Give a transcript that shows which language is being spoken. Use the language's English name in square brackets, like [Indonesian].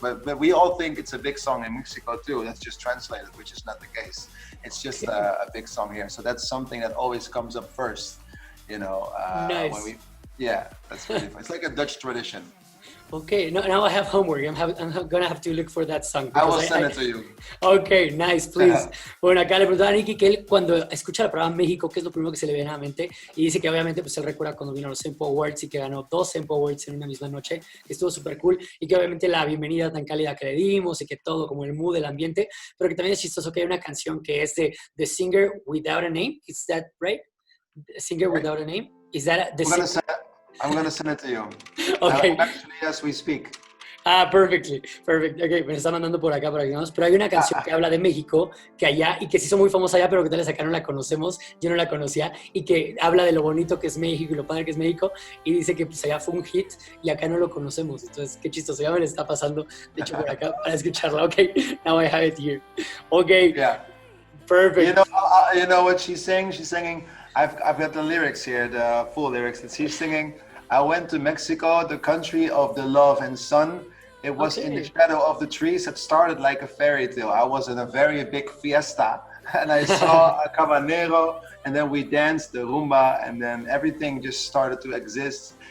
[English] But we all think it's a big song in Mexico too. That's just translated, which is not the case. It's just a big song here. So that's something that always comes up first, you know, Nice. Yeah, that's really fun. It's like a Dutch tradition. Okay, now I have homework. I'm gonna have to look for that song. I will send it to you. Okay, nice, please. [Spanish] Bueno, acá le preguntaba a Nicky que él cuando escucha la palabra México, ¿qué es lo primero que se le viene a la mente? Y dice que obviamente pues él recuerda cuando vino a los Sempo Awards y que ganó 2 Sempo Awards en una misma noche, que estuvo súper cool, y que obviamente la bienvenida tan cálida que le dimos y que todo, como el mood, el ambiente, pero que también es chistoso que hay una canción que es de The Singer Without a Name. [English] Is that right? The Singer Without a Name? Is that I'm gonna send it to you. Okay. Actually, as we speak. Perfect. [Spanish] Ok, me está mandando por acá para que veamos. Pero hay una canción que habla de México, que allá, y que se hizo muy famosa allá, pero que tal vez acá no la conocemos, yo no la conocía, y que habla de lo bonito que es México y lo padre que es México, y dice que pues allá fue un hit, y acá no lo conocemos. Entonces, qué chistoso, ya me le está pasando, de hecho, por acá, para escucharla. [English] Ok, now I have it here. Ok, yeah. Perfect. You know what she's saying? She's singing, I've got the lyrics here, the full lyrics that she's singing. I went to Mexico, the country of the love and sun. It was in the shadow of the trees that started like a fairy tale. I was in a very big fiesta and I saw a cabanero and then we danced the rumba and then everything just started to exist.